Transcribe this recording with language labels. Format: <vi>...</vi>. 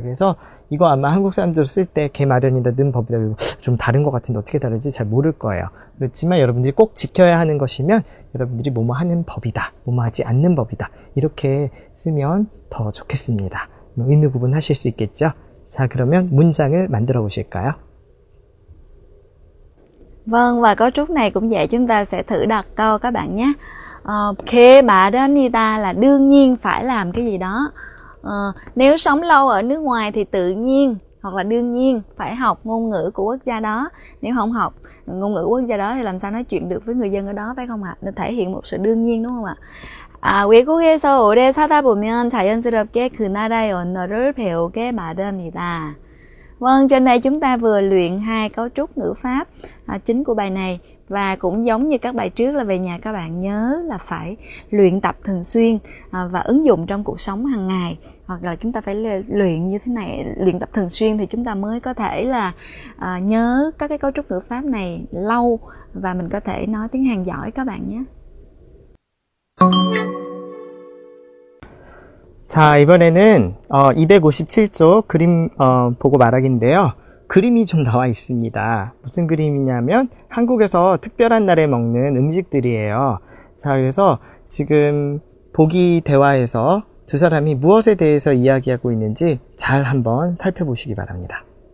<ko>그래서 이거 아마 한국 사람들 쓸 때 개 마련이다, 는 법이다 좀 다른 것 같은데 어떻게 다르지 잘 모를 거예요. 그렇지만 여러분들이 꼭 지켜야 하는 것이면 여러분들이 뭐뭐 하는 법이다, 뭐뭐 하지 않는 법이다 이렇게 쓰면 더 좋겠습니다. 의미 구분하실 수 있겠죠? 자, 그러면 문장을 만들어 보실까요?</ko> <vi>Vâng, và cấu trúc này cũng vậy, chúng ta sẽ thử đặt câu các bạn nhé. Khê 마련이다 là đương nhiên phải làm cái gì đó. Nếu sống lâu ở nước ngoài thì tự nhiên hoặc là đương nhiên phải học ngôn ngữ của quốc gia đó. Nếu không học ngôn ngữ quốc gia đó thì làm sao nói chuyện được với người dân ở đó, phải không ạ? Nên thể hiện một sự đương nhiên, đúng không ạ?</vi> <ko>외국에서 오래 사다 보면 자연스럽게 그 나라의 언어를 배우게 마련이다.</ko> <vi>Vâng, trên đây chúng ta vừa luyện 2 cấu trúc ngữ pháp chính của bài này. Và cũng giống như các bài trước là về nhà các bạn nhớ là phải luyện tập thường xuyên và ứng dụng trong cuộc sống hàng ngày. Hoặc là chúng ta phải luyện như thế này, luyện tập thường xuyên thì chúng ta mới có thể là nhớ các cái cấu trúc ngữ pháp này lâu và mình có thể nói tiếng Hàn giỏi các bạn nhé.</vi> <ko>자, 이번에는 257쪽 그림 보고 말하기인데요. 그림이 좀 나와 있습니다. 무슨 그림이냐면 한국에서 특별한 날에 먹는 음식들이에요. 자, 그래서 지금 보기 대화에서 두 사람이 무엇에 대해서 이야기하고 있는지 잘 한번 살펴보시기 바랍니다.</ko>